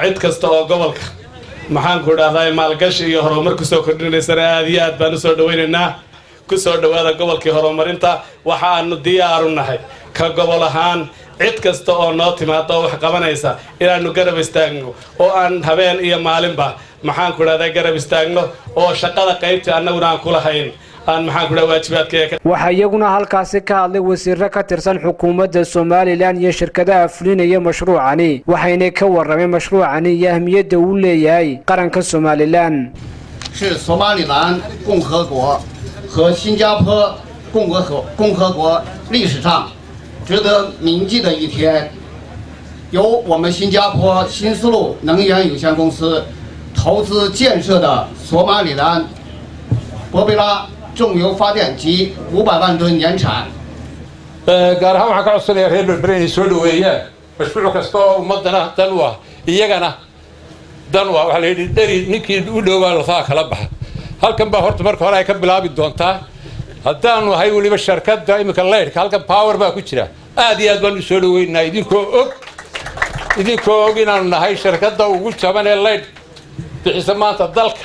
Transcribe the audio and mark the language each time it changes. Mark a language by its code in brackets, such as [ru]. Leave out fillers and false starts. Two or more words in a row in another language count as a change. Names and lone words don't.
[so] cid kasta oo gobolka maxaan ku dhahday maalgashi iyo horumar ku soo kordhinaysa aad iyo aad baan u soo dhaweynaynaa ku soo dhawaada gobolkii horumarinta waxaanu diyaar u nahay ka gobol ahaan cid kasta oo noo timaado wax qabanaysa inaanu garab istaagno oo aan habeen iyo maalinba maxaan ku dhahday garab istaagno oo shaqada qaybta annaguna aan ku lahayn aan maxaan ku dhahay waajibaadkeega. Waxa iyaguna halkaasi ka hadlay wasiirro ka tirsan xukuumadda Somaliland iyo shirkadaha fulinaya mashruucani waxayna ka warrameen mashruucani iyo ahmiyadda uu leeyahay qaranka Somaliland. [zh] 是索马里兰共和国和新加坡共和国历史上值得铭记的一天，由我们新加坡新丝路能源有限公司投资建设的索马里兰博贝拉重油发电机500万吨年产。 [so] gaar ahaan waxaan ka codsanayaa reer Berbera inay soo dhaweeyaan mashruuc kasta oo ummadana dan u ah iyagana dan waa waxa la yidhi dheri ninkii u dhowaa lafaha kala baxa halkan baa horta marka hore ay ka bilaabi doontaa haddaanu ahay weliba shirkadda imika leydhka halkan power baa ku jira aad iyo aad baan u soo dhaweynaa idinkoo og inaanu nahay shirkadda ugu jaban ee leydh bixisa maanta dalka